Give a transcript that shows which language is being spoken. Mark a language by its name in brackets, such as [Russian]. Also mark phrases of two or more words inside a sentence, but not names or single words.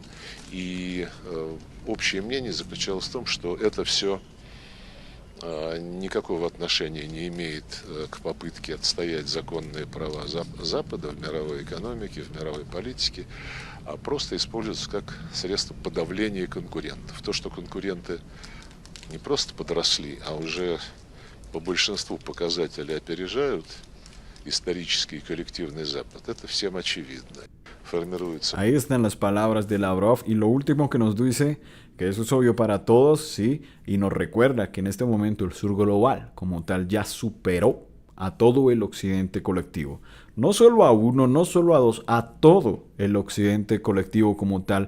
[Russian] И общее мнение заключалось в том, что это все никакого отношения не имеет к попытке отстоять законные права Запада в мировой экономике, в мировой политике, а просто используется как средство подавления конкурентов. То, что конкуренты не просто подросли, а уже по большинству показателей опережают исторический и коллективный Запад, это всем очевидно. Формируется... [Spanish] Ahí están las palabras de Lavrov y lo último que nos dice, que eso es obvio para todos, sí, y nos recuerda que en este momento el sur global como tal ya superó a todo el occidente colectivo. No solo a uno, no solo a dos, a todo el occidente colectivo como tal.